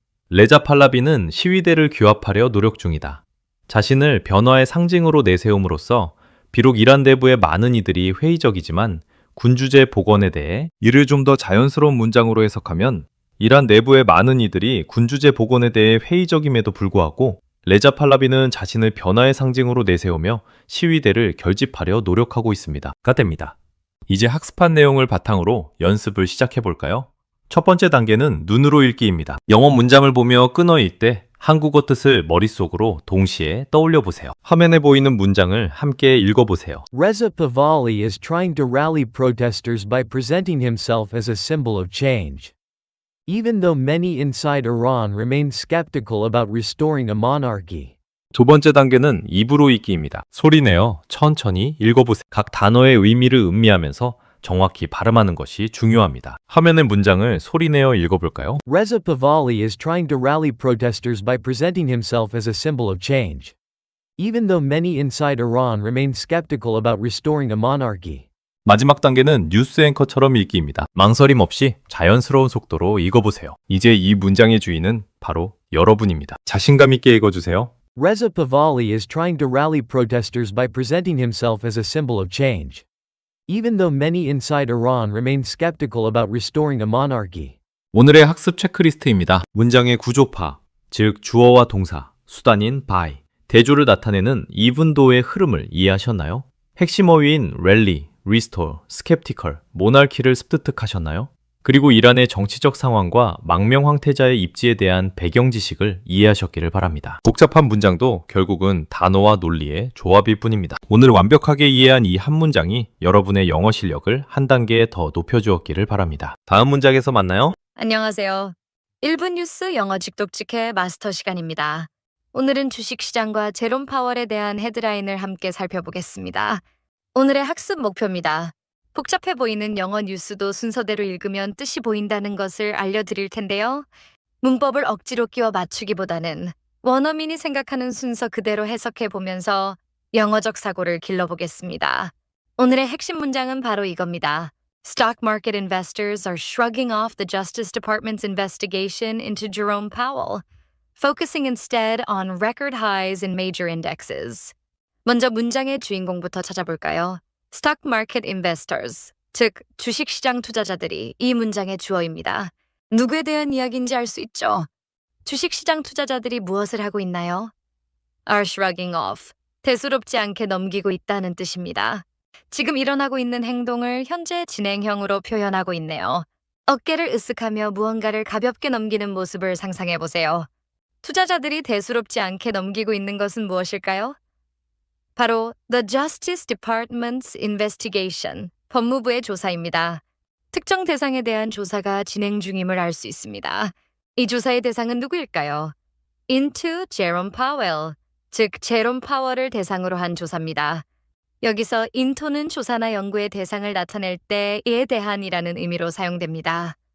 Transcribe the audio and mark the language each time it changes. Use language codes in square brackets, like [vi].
[ko] 레자 팔라비는 시위대를 규합하려 노력 중이다. 자신을 변화의 상징으로 내세움으로써 비록 이란 내부의 많은 이들이 회의적이지만 군주제 복원에 대해 이를 좀 더 자연스러운 문장으로 해석하면 이란 내부의 많은 이들이 군주제 복원에 대해 회의적임에도 불구하고 레자 팔라비는 자신을 변화의 상징으로 내세우며 시위대를 결집하려 노력하고 있습니다. 가 됩니다. 이제 학습한 내용을 바탕으로 연습을 시작해 볼까요? 첫 번째 단계는 눈으로 읽기입니다. 영어 문장을 보며 끊어 읽되 한국어 뜻을 머릿속으로 동시에 떠올려 보세요. 화면에 보이는 문장을 함께 읽어보세요. [en] Reza Pahlavi is trying to rally protesters by presenting himself as a symbol of change. Even though many inside Iran remain skeptical about restoring a monarchy. [ko] 두 번째 단계는 입으로 읽기입니다. 소리내어 천천히 읽어보세요. 각 단어의 의미를 음미하면서 정확히 발음하는 것이 중요합니다. 화면의 문장을 소리내어 읽어볼까요? [en] Reza Pahlavi is trying to rally protesters by presenting himself as a symbol of change. Even though many inside Iran remain skeptical about restoring a monarchy. [ko] 마지막 단계는 뉴스 앵커처럼 읽기입니다. 망설임 없이 자연스러운 속도로 읽어보세요. 이제 이 문장의 주인은 바로 여러분입니다. 자신감 있게 읽어주세요. [en] Reza Pahlavi is trying to rally protesters by presenting himself as a symbol of change. Even though many inside Iran remain skeptical about restoring a monarchy. [ko] 오늘의 학습 체크리스트입니다. 문장의 구조파, 즉 주어와 동사, 수단인 by, 대조를 나타내는 even though의 흐름을 이해하셨나요? 핵심 어휘인 rally, restore, skeptical, 모나키를 습득하셨나요? 그리고 이란의 정치적 상황과 망명 황태자의 입지에 대한 배경 지식을 이해하셨기를 바랍니다. 복잡한 문장도 결국은 단어와 논리의 조합일 뿐입니다. 오늘 완벽하게 이해한 이 한 문장이 여러분의 영어 실력을 한 단계 더 높여주었기를 바랍니다. 다음 문장에서 만나요. 안녕하세요. 1분 뉴스 영어 직독직해 마스터 시간입니다. 오늘은 주식시장과 제롬 파월에 대한 헤드라인을 함께 살펴보겠습니다. 오늘의 학습 목표입니다. 복잡해 보이는 영어 뉴스도 순서대로 읽으면 뜻이 보인다는 것을 알려드릴 텐데요. 문법을 억지로 끼워 맞추기보다는 원어민이 생각하는 순서 그대로 해석해 보면서 영어적 사고를 길러보겠습니다. 오늘의 핵심 문장은 바로 이겁니다. [en] Stock market investors are shrugging off the Justice Department's investigation into Jerome Powell, focusing instead on record highs in major indexes. [ko] 먼저 문장의 주인공부터 찾아볼까요? [en] Stock market investors, [ko] 즉 주식시장 투자자들이 이 문장의 주어입니다. 누구에 대한 이야기인지 알 수 있죠? 주식시장 투자자들이 무엇을 하고 있나요? [en] are shrugging off, [ko] 대수롭지 않게 넘기고 있다는 뜻입니다. 지금 일어나고 있는 행동을 현재 진행형으로 표현하고 있네요. 어깨를 으쓱하며 무언가를 가볍게 넘기는 모습을 상상해 보세요. 투자자들이 대수롭지 않게 넘기고 있는 것은 무엇일까요? 바로 [en] The Justice Department's investigation, [ko] 법무부의 조사입니다. 특정 대상에 대한 조사가 진행 중임을 알 수 있습니다. 이 조사의 대상은 누구일까요? [en] Into Jerome Powell, [ko] 즉 제롬 파월을 대상으로 한 조사입니다. 여기서 into는 조사나 연구의 대상을 나타낼 때에 대한이라는 의미로 사용됩니다.